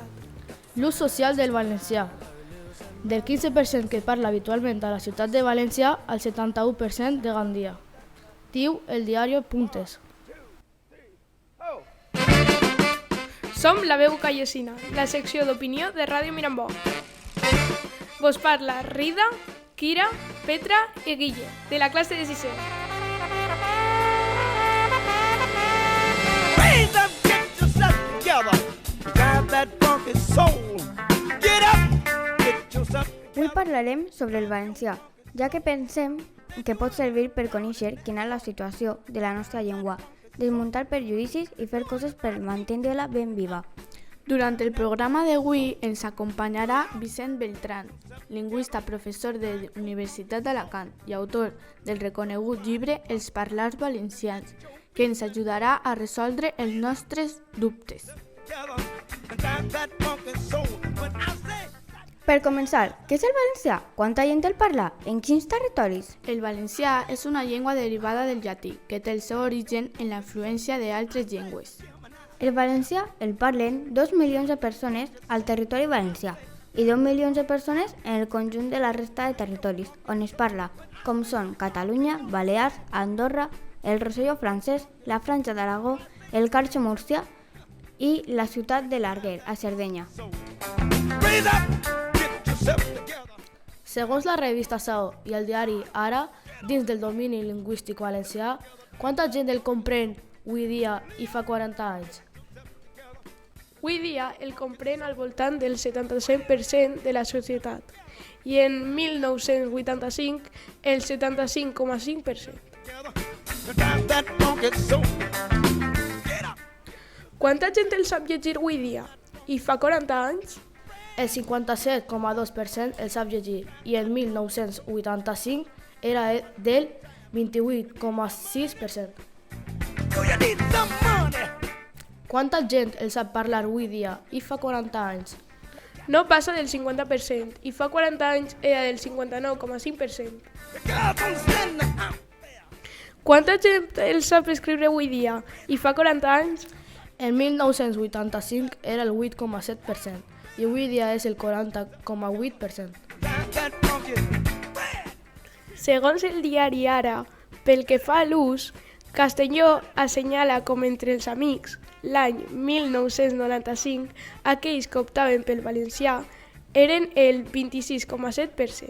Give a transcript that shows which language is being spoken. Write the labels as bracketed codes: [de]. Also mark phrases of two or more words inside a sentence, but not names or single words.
[ca] L'ús social del valencià. Del 15% que parla habitualment a la ciutat de València al 71% de Gandia. Diu el diari Puntes. Som La Veu Callesina, la secció d'opinió de Ràdio Mirambó. Vos parla Rida, Kira, Petra i Guille, de la classe de 6è. [en] Raise up, get yourself together. Grab that funky soul. Get up, get yourself together. [ca] Avui parlarem sobre el valencià, ja que pensem que pot servir per conèixer quina és la situació de la nostra llengua, desmuntar prejudicis i fer coses per mantenir-la ben viva. Durant el programa d'avui ens acompanyarà Vicent Beltrán, lingüista, professor de la Universitat d'Alacant i autor del reconegut llibre Els parlars valencians, que ens ajudarà a resoldre els nostres dubtes. [en] Grab that funky soul. When I say [ca] Per començar, què és el valencià? Quanta gent el parla? En quins territoris? El valencià és una llengua derivada del llatí, que té el seu origen en la influència d'altres llengües. El valencià el parlen 2 milions de persones al territori valencià i 2 milions de persones en el conjunt de la resta de territoris on es parla, com són Catalunya, Balears, Andorra, el Rosselló francès, la Franja d'Aragó, el Carxe murcià i la ciutat de l'Arguer, a Sardenya. [en] raise up, get yourself together. [ca] Segons la revista Sao i el diari Ara, dins del domini lingüístic valencià, quanta gent el comprèn avui dia i fa 40 anys? Avui dia el comprèn al voltant del 75% de la societat i en 1985 el 75,5%. [en] Grab that funky soul. [ca] Quanta gent el sap llegir avui dia i fa 40 anys? El 57,2% el sap llegir i en 1985 era del 28,6%. [en] Do you need some money? [ca] Quanta gent el sap parlar avui dia i fa 40 anys? No passa del 50% i fa 40 anys era del 59,5%. [en] The girls don't stand out. [ca] Quanta gent el sap escriure avui dia i fa 40 anys? En 1985 era el 8,7% i avui dia és el 40,8%. [en] Grab that funky. [ca] Segons el diari Ara, pel que fa a l'ús, Castelló assenyala com entre els amics l'any 1995 aquells que optaven pel valencià eren el 26,7%.